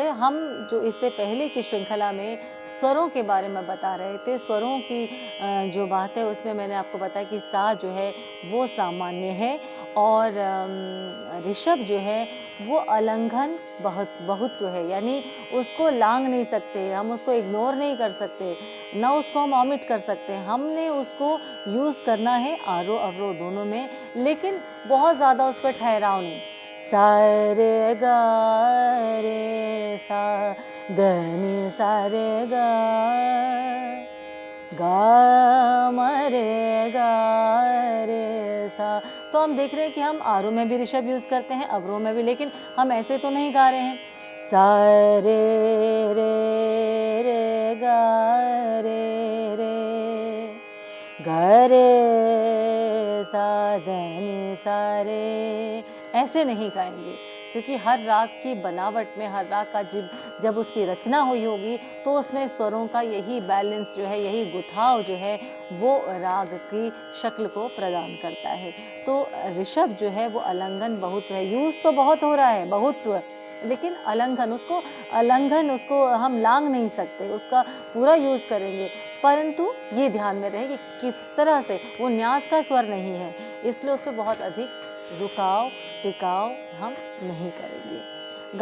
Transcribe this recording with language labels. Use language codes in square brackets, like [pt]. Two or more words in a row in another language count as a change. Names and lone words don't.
[hi] हम जो इससे पहले की श्रृंखला में स्वरों के बारे में बता रहे थे, स्वरों की जो बात है उसमें मैंने आपको बताया कि सा जो है वो सामान्य है और ऋषभ जो है वो अलंघन बहुत्व है, यानी उसको लांग नहीं सकते हम, उसको इग्नोर नहीं कर सकते, ना उसको हम ऑमिट कर सकते, हमने उसको यूज़ करना है आरोह अवरोह दोनों में, लेकिन बहुत ज़्यादा उस पर ठहराव नहीं। सा रे गा रे सा ध नि सा रे गा गा म रे गा रे सा। तो हम देख रहे हैं कि हम आरोह में भी ऋषभ यूज़ करते हैं, अवरोह में भी, लेकिन हम ऐसे तो नहीं गा रहे हैं। सा रे रे गा रे गा रे सा ध नि सा रे, ऐसे नहीं गाएंगे, क्योंकि हर राग की बनावट में, हर राग का जब उसकी रचना हुई होगी तो उसमें स्वरों का यही बैलेंस जो है, यही गुथाव जो है वो राग की शक्ल को प्रदान करता है। तो ऋषभ जो है वो अलंघन बहुत्व है, यूज़ तो बहुत हो रहा है बहुत्व, लेकिन अलंघन उसको हम लांग नहीं सकते, उसका पूरा यूज़ करेंगे, परंतु ये ध्यान में रहे कि किस तरह से वो न्यास का स्वर नहीं है, इसलिए उस पर बहुत अधिक रुकाव टिकाव हम नहीं करेंगे।